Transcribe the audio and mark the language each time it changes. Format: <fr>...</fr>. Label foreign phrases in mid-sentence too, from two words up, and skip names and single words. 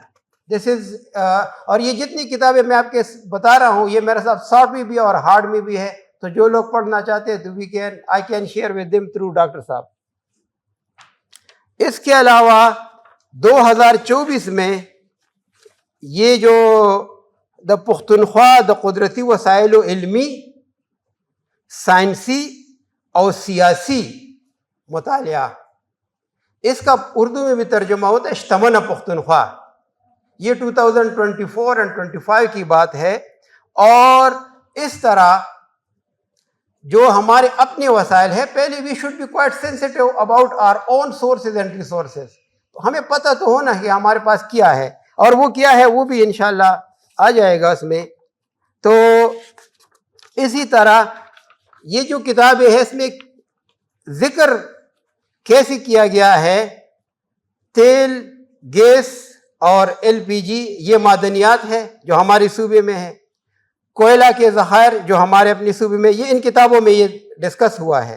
<en>this is</en> <ur>اور یہ جتنی کتابیں میں آپ کے بتا رہا ہوں یہ میرے ساتھ سافٹ میں بھی اور ہارڈ میں بھی ہے, تو جو لوگ پڑھنا چاہتے ہیں تو</ur> <en>I can share with them through</en> <ur>ڈاکٹر صاحب. اس کے علاوہ 2024 میں یہ جو دا پختونخوا دا قدرتی وسائل و علمی, سائنسی اور سیاسی مطالعہ, اس کا اردو میں بھی ترجمہ ہوتا ہے اشتمن پختونخوا. یہ 2024 اور 25 کی بات ہے. اور اس طرح جو ہمارے اپنے وسائل ہیں, پہلے</ur> <en>we should be quite sensitive about our own sources and resources.</en> <ur>تو ہمیں پتہ تو ہونا کہ ہمارے پاس کیا ہے, اور وہ کیا ہے وہ بھی انشاءاللہ آ جائے گا اس میں. تو اسی طرح یہ جو کتابیں ہیں اس میں ذکر کیسے کیا گیا ہے, تیل, گیس اور LPG یہ معدنیات ہے جو ہمارے صوبے میں ہے, کوئلہ کے ذخائر جو ہمارے اپنے صوبے میں, یہ ان کتابوں میں یہ ڈسکس ہوا ہے.</ur>